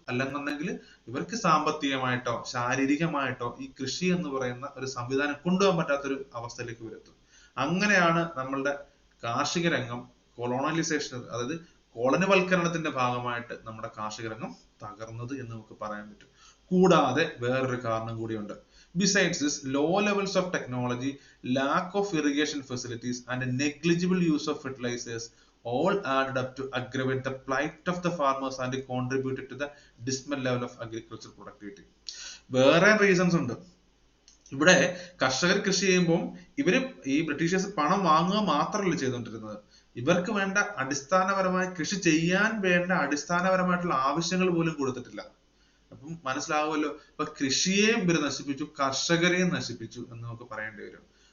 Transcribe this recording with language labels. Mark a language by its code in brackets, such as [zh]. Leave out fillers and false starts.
[ml] അല്ലെന്നുണ്ടെങ്കിൽ ഇവർക്ക് സാമ്പത്തികമായിട്ടോ ശാരീരികമായിട്ടോ ഈ കൃഷി എന്ന് പറയുന്ന ഒരു സംവിധാനം കൊണ്ടുപോകാൻ പറ്റാത്തൊരു അവസ്ഥയിലേക്ക് ഇവരെത്തും. അങ്ങനെയാണ് നമ്മളുടെ കാർഷിക രംഗം കൊളോണലൈസേഷൻ, അതായത് കോളനിവൽക്കരണത്തിന്റെ ഭാഗമായിട്ട് നമ്മുടെ കാർഷിക രംഗം തകർന്നത് എന്ന് നമുക്ക് പറയാൻ പറ്റും. കൂടാതെ വേറൊരു കാരണം കൂടിയുണ്ട്. [en] Besides this, low levels of technology, lack of irrigation facilities and negligible use of fertilizers all added up to aggravate the plight of the farmers and contributed to the dismal level of agricultural productivity. [ml] വേറെ reasons ഉണ്ട്. ഇവിടെ കർഷകർ കൃഷി ചെയ്യുമ്പോൾ ഇവര് ഈ Britishers പണം വാങ്ങുക മാത്രമല്ല ചെയ്തുകൊണ്ടിരുന്നത്, ഇവർക്ക് വേണ്ട അടിസ്ഥാനപരമായ കൃഷി ചെയ്യാൻ വേണ്ട അടിസ്ഥാനപരമായിട്ടുള്ള ആവശ്യങ്ങൾ പോലും കൊടുത്തിട്ടില്ല. അപ്പം മനസ്സിലാവുമല്ലോ, ഇപ്പൊ കൃഷിയെയും ഇവര് നശിപ്പിച്ചു, കർഷകരെയും നശിപ്പിച്ചു എന്ന് നമുക്ക് പറയേണ്ടി വരും.